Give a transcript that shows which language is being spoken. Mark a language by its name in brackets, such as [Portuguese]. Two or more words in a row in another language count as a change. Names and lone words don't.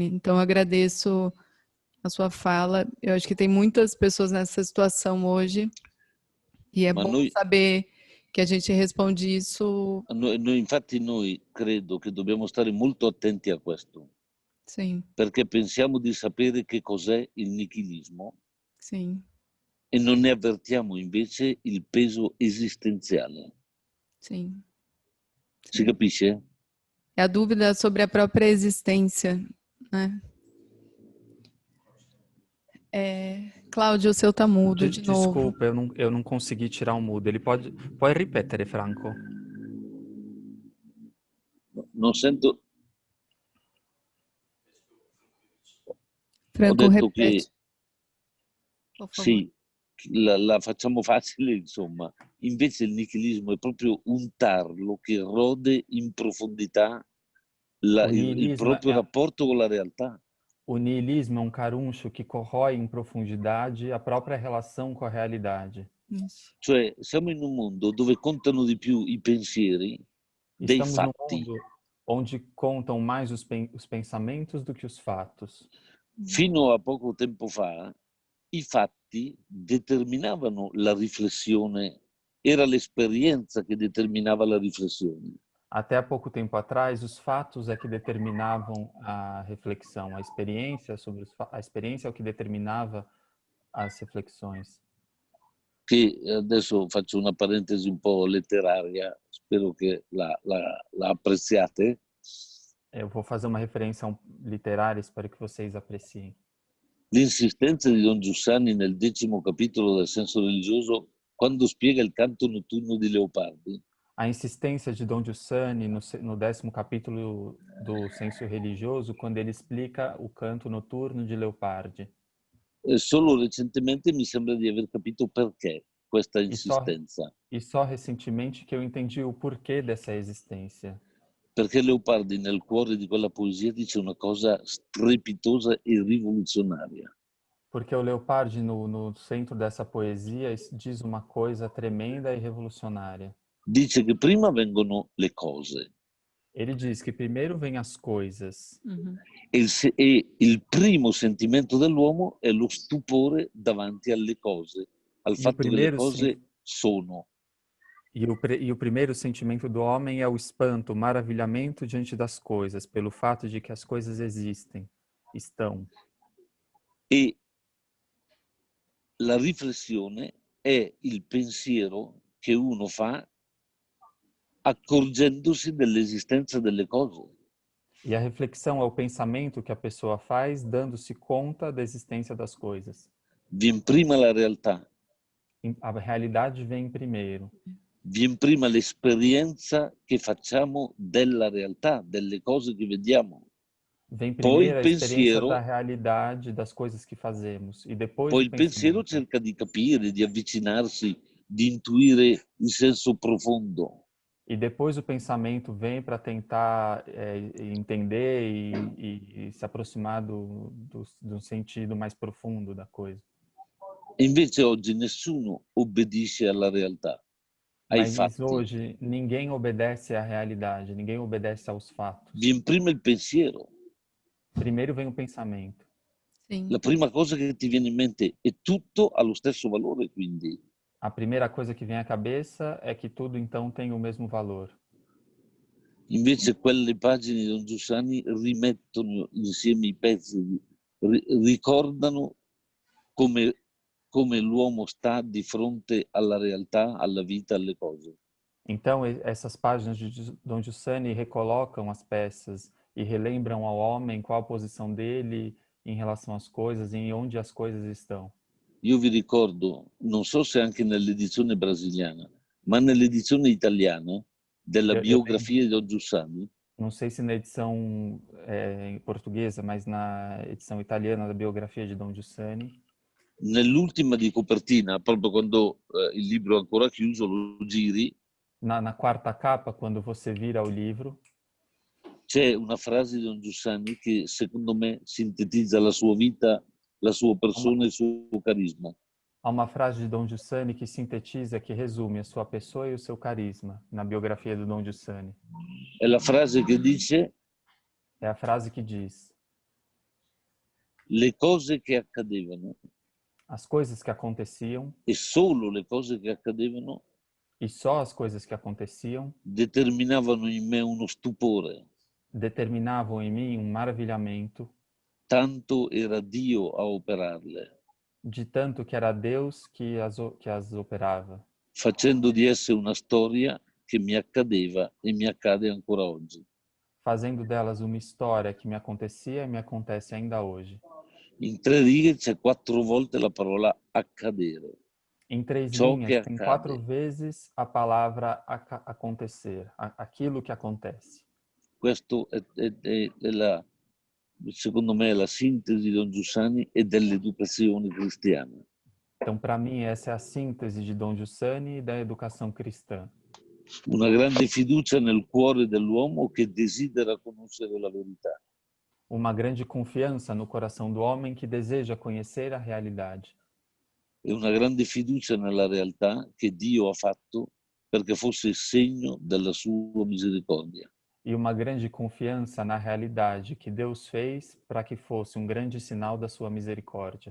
[Portuguese] Então, eu agradeço a sua fala. Eu acho que tem muitas pessoas nessa situação hoje, e é bom saber che a gente risponde isso. [Italian] Infatti noi credo che dobbiamo stare molto attenti a questo. [Portuguese] Sim. [Italian] Perché pensiamo di sapere che cos'è il nichilismo. [Portuguese] Sim. [Italian] E non ne avvertiamo invece il peso esistenziale. [Portuguese] Sim. [Italian] Si capisce? [Portuguese] É a dúvida sobre a própria existência, né? Cláudio, o seu tá mudo de novo. Desculpa, eu não consegui tirar o mudo. Ele pode ripetere, Franco? [Italian] Non sento. Franco, ho detto [Portuguese] repete. [Italian] che sì, la facciamo facile, insomma. Invece il nichilismo è proprio un tarlo che rode in profondità il proprio rapporto con la realtà. [Portuguese] O niilismo é um caruncho que corrói em profundidade a própria relação com a realidade. Isso. [Italian] Cioè, siamo in un mondo dove contano di più i pensieri dei [Portuguese] Estamos [Italian] fatti. [Portuguese] num mundo onde contam mais os pensamentos do que os fatos. [Italian] Fino a poco tempo fa, i fatti determinavano la riflessione, era l'esperienza che determinava la riflessione. [Portuguese] Até há pouco tempo atrás, os fatos é que determinavam a reflexão, a experiência é o que determinava as reflexões. [Italian] Che adesso faccio una parentesi un po' letteraria, spero che la apprezziate. [Portuguese] Eu vou fazer uma referência literária, espero que vocês apreciem. [Italian] L'insistenza di Don Giussani nel 10° capitolo del senso religioso, quando spiega il canto notturno di Leopardi. [Portuguese] A insistência de Dom Giussani no 10º capítulo do Senso Religioso, quando ele explica o canto noturno de Leopardi. [Italian] Solo recentemente mi sembra di aver capito perché questa insistenza. [Portuguese] E só recentemente que eu entendi o porquê dessa existência. [Italian] Perché Leopardi nel cuore di quella poesia dice una cosa strepitosa e rivoluzionaria. [Portuguese] Porque o Leopardi no centro dessa poesia diz uma coisa tremenda e revolucionária. [Italian] Dice che prima vengono le cose. [Portuguese] Ele diz que primeiro vem as coisas. [Italian] E il primo sentimento dell'uomo è lo stupore davanti alle cose, al fatto che le cose sono. [Portuguese] E o primeiro sentimento do homem é o espanto, o maravilhamento diante das coisas, pelo fato de que as coisas existem, estão. [Italian] E la riflessione è il pensiero che uno fa accorgendosi dell'esistenza delle cose. [Portuguese] E a reflexão é o pensamento que a pessoa faz dando-se conta da existência das coisas. [Italian] Vien prima la realtà. [Portuguese] A realidade vem primeiro. [Italian] Vien prima l'esperienza che facciamo della realtà, delle cose che vediamo. [Portuguese] Vem primeiro a experiência da realidade, das coisas que fazemos. E depois [Italian] poi il pensiero cerca di capire, di avvicinarsi, di intuire il senso profondo. [Portuguese] E depois o pensamento vem para tentar entender e se aproximar do sentido mais profundo da coisa. [Italian] invece oggi nessuno obbedisce alla realtà, ai [Portuguese] Mas [Italian] fatti. [Portuguese] hoje ninguém obedece à realidade, ninguém obedece aos fatos. [Italian] Viene prima il pensiero. [Portuguese] Primeiro vem o pensamento. Sim. [Italian] La prima cosa che ti viene in mente e tutto ha lo stesso valore, quindi. [Portuguese] A primeira coisa que vem à cabeça é que tudo então tem o mesmo valor. [Italian] Invece quelle pagine di Don Giussani rimettono insieme i pezzi, ricordano come l'uomo sta di fronte alla realtà, alla vita, alle cose. [Portuguese] Então, essas páginas de Dom Giussani recolocam as peças e relembram ao homem qual a posição dele em relação às coisas e em onde as coisas estão. [Italian] Io vi ricordo, non so se anche nell'edizione brasiliana, ma nell'edizione italiana della biografia di Don Giussani. [Portuguese] Não sei se na edição portuguesa, mas na edição italiana da biografia de Dom Giussani. [Italian] Nell'ultima di copertina, proprio quando il libro è ancora chiuso, lo giri. [Portuguese] Na quarta capa, quando você vira o livro, [Italian] c'è una frase di Don Giussani che secondo me sintetizza la sua vita, la sua persona e il suo carisma. [Portuguese] Há uma frase de Dom Giussani que sintetiza, que resume a sua pessoa e o seu carisma na biografia do Dom Giussani. [Italian] È la frase che dice: [Portuguese] É a frase que diz: [Italian] le cose che accadevano, [Portuguese] as coisas que aconteciam, [Italian] e solo le cose che accadevano, [Portuguese] e só as coisas que aconteciam, [Italian] determinavano in me uno stupore. [Portuguese] Determinavam em mim um maravilhamento. [Italian] Tanto era Dio a operarle. [Portuguese] De tanto que era Deus que as operava. [Italian] Facendo di esse una storia che mi accadeva e mi accade ancora oggi. [Portuguese] Fazendo delas uma história que me acontecia e me acontece ainda hoje. [Italian] In 3 righe c'è 4 volte la parola accadere. [Portuguese] Em 3 linhas tem 4 vezes a palavra acontecer, aquilo que acontece. [Italian] Questo è secondo me, è la sintesi di Don Giussani e dell'educazione cristiana. [Portuguese] Então, para mim, essa é a síntese de Dom Giussani e da educação cristã. [Italian] Una grande fiducia nel cuore dell'uomo che desidera conoscere la verità. [Portuguese] Uma grande confiança no coração do homem que deseja conhecer a realidade. [Italian] E una grande fiducia nella realtà che Dio ha fatto perché fosse segno della sua misericordia. [Portuguese] E uma grande confiança na realidade que Deus fez para que fosse um grande sinal da sua misericórdia.